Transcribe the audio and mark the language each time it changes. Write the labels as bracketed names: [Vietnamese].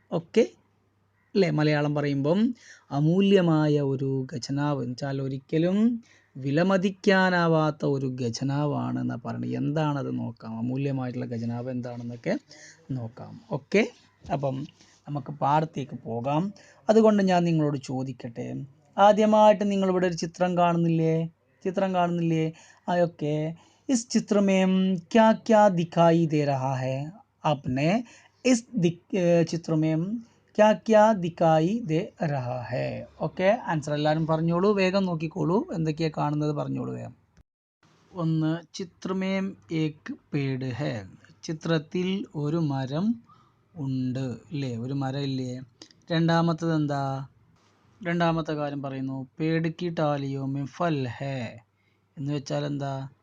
[Malayalam] Okay അല്ലേ? മലയാളം പറയുമ്പം അമൂല്യമായ ഒരു ഖജനാവ് എന്ന് വെച്ചാൽ ഒരിക്കലും വിലമതിക്കാനാവാത്ത ഒരു ഖജനാവാണ് എന്നാണ് പറയുന്നത്. എന്താണത് നോക്കാം. അമൂല്യമായിട്ടുള്ള ഖജനാവ് എന്താണെന്നൊക്കെ നോക്കാം. ഓക്കെ, അപ്പം നമുക്ക് പാഠത്തേക്ക് പോകാം. അതുകൊണ്ട് ഞാൻ നിങ്ങളോട് ചോദിക്കട്ടെ, ആദ്യമായിട്ട് നിങ്ങളിവിടെ ഒരു ചിത്രം കാണുന്നില്ലേ? [Hindi] ഓക്കെ, इस चित्र में क्या क्या दिखाई दे रहा है? आपने इस चित्र में क्या क्या दिखाई दे रहा है? [Malayalam] ഓക്കെ, ആൻസർ എല്ലാവരും പറഞ്ഞോളൂ, വേഗം നോക്കിക്കോളൂ, എന്തൊക്കെയാണ് കാണുന്നത് പറഞ്ഞോളൂ വേഗം. ഒന്ന്, [Hindi] ചിത്രമേം ഏക് പേട് ഹേ. [Malayalam] ചിത്രത്തിൽ ഒരു മരം ഉണ്ട്, ഇല്ലേ? ഒരു മരം ഇല്ലേ? രണ്ടാമത്തത് എന്താ? രണ്ടാമത്തെ കാര്യം പറയുന്നു, [Hindi] പേട് കി ടാലിയോ മേ ഫൽ ഹേ. [Malayalam] എന്ന് വെച്ചാൽ എന്താ?